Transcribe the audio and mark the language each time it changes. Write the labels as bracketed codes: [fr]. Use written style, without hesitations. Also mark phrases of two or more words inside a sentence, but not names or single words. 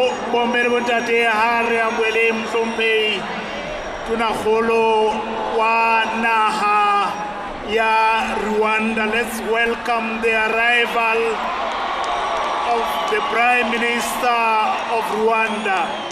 [st] bombele bontate Hari Amwele Mhlomphehi Tonakgolo wa naha ya Rwanda. [en] Let's welcome the arrival of the Prime Minister of Rwanda.